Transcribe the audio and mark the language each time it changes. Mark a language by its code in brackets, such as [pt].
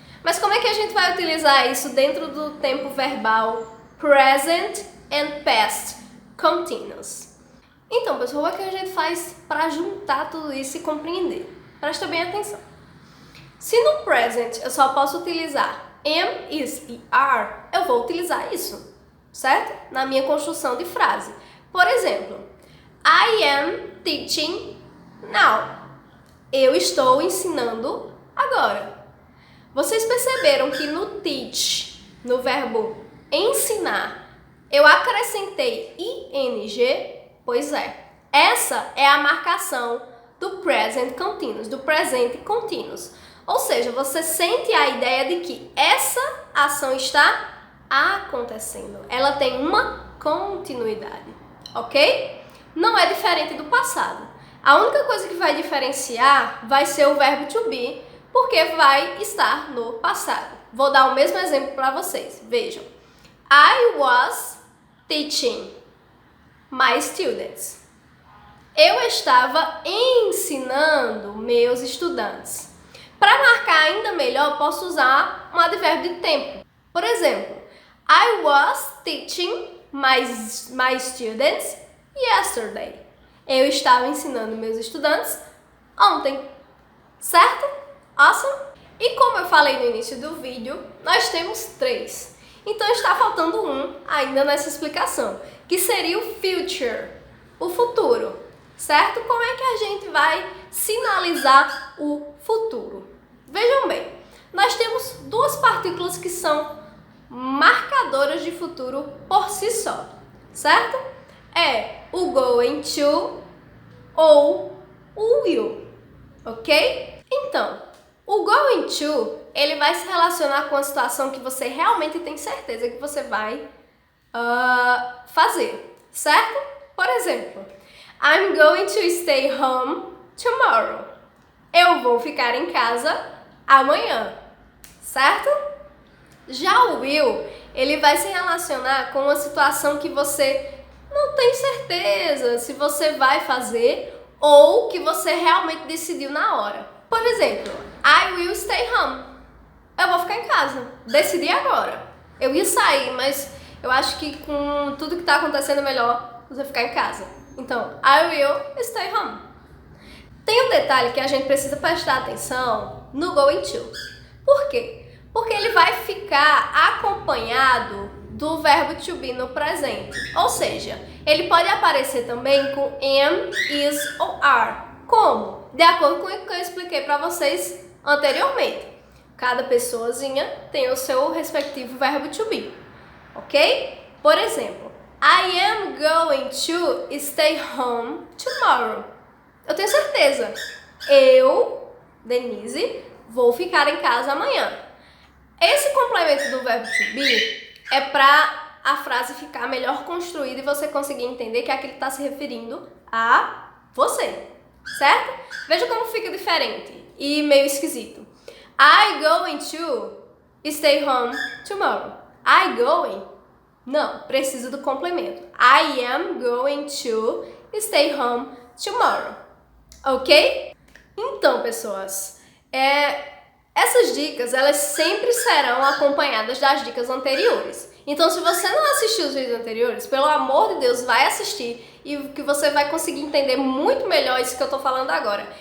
[pt] Mas como é que a gente vai utilizar isso dentro do tempo verbal present and past continuous? Então, pessoal, o que a gente faz para juntar tudo isso e compreender? Presta bem atenção. Se no present eu só posso utilizar am, is e are, eu vou utilizar isso, certo? Na minha construção de frase. Por exemplo, [en] I am teaching now. [pt] Eu estou ensinando agora. Vocês perceberam que no teach, no verbo ensinar, eu acrescentei ing? Pois é. Essa é a marcação do present continuous, do presente continuous. Ou seja, você sente a ideia de que essa ação está acontecendo. Ela tem uma continuidade, ok? Não é diferente do passado. A única coisa que vai diferenciar vai ser o verbo to be, porque vai estar no passado. Vou dar o mesmo exemplo para vocês. Vejam. [en] I was teaching my students. [pt] Eu estava ensinando meus estudantes. Para marcar ainda melhor, posso usar um advérbio de tempo. Por exemplo, [en] I was teaching my students yesterday. [pt] Eu estava ensinando meus estudantes ontem. Certo? Awesome? E como eu falei no início do vídeo, nós temos 3. Então está faltando um ainda nessa explicação, que seria o future, o futuro. Certo? Como é que a gente vai sinalizar o futuro? Vejam bem, nós temos duas partículas que são marcadoras de futuro por si só, certo? É o going to ou o will, ok? Então, o going to, ele vai se relacionar com a situação que você realmente tem certeza que você vai fazer, certo? Por exemplo, [en] I'm going to stay home tomorrow. [pt] Eu vou ficar em casa amanhã, certo? Já o will, ele vai se relacionar com uma situação que você não tem certeza se você vai fazer ou que você realmente decidiu na hora. Por exemplo, [en] I will stay home. [pt] Eu vou ficar em casa. Decidi agora. Eu ia sair, mas eu acho que com tudo que está acontecendo é melhor você ficar em casa. Então, [en] I will stay home. [pt] Tem um detalhe que a gente precisa prestar atenção no going to. Por quê? Porque ele vai ficar acompanhado do verbo to be no presente. Ou seja, ele pode aparecer também com am, is ou are. Como? De acordo com o que eu expliquei para vocês anteriormente. Cada pessoazinha tem o seu respectivo verbo to be. Ok? Por exemplo, [en] I am going to stay home tomorrow. [pt] Eu tenho certeza. Eu, Denise, vou ficar em casa amanhã. Esse complemento do verbo to be é para a frase ficar melhor construída e você conseguir entender que aquilo está se referindo a você, certo? Veja como fica diferente e meio esquisito. [en] I going to stay home tomorrow. I going? [pt] Não, preciso do complemento. [en] I am going to stay home tomorrow. Ok? [pt] Então, pessoas, essas dicas, elas sempre serão acompanhadas das dicas anteriores. Então, se você não assistiu os vídeos anteriores, pelo amor de Deus, vai assistir e que você vai conseguir entender muito melhor isso que eu tô falando agora.